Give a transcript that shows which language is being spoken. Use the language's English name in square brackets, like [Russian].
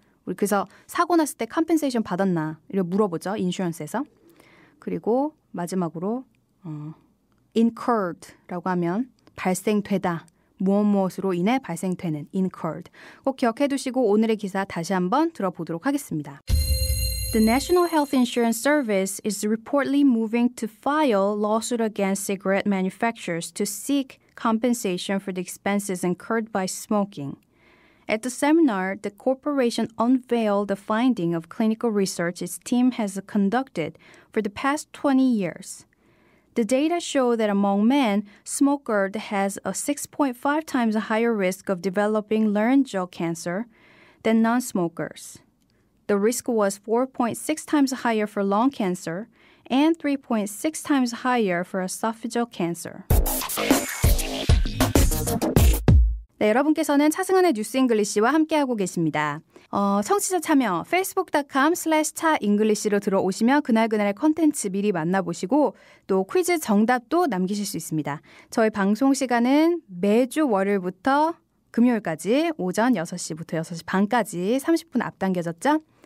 [Korean] 우리 그래서 사고 났을 때 compensation 받았나 이렇게 물어보죠. 인슈런스에서. 그리고 마지막으로 incurred라고 하면 발생되다. 무엇으로 인해 발생되는 incurred. 꼭 기억해 두시고 오늘의 기사 다시 한번 들어보도록 하겠습니다. [English] The National Health Insurance Service is reportedly moving to file lawsuit against cigarette manufacturers to seek compensation for the expenses incurred by smoking. At the seminar, the corporation unveiled the finding of clinical research its team has conducted for the past 20 years. The data show that among men, smokers has a 6.5 times higher risk of developing laryngeal cancer than non-smokers. The risk was 4.6 times higher for lung cancer and 3.6 times higher for esophageal cancer. [Korean] 네, 여러분께서는 차승은의 뉴스 잉글리시와 함께하고 계십니다. 청취자 참여 facebook.com/차잉글리시로 들어오시면 그날그날의 컨텐츠 미리 만나보시고 또 퀴즈 정답도 남기실 수 있습니다. 저희 방송 시간은 매주 월요일부터 금요일까지 오전 6시부터 6시 반까지 30분 앞당겨졌죠?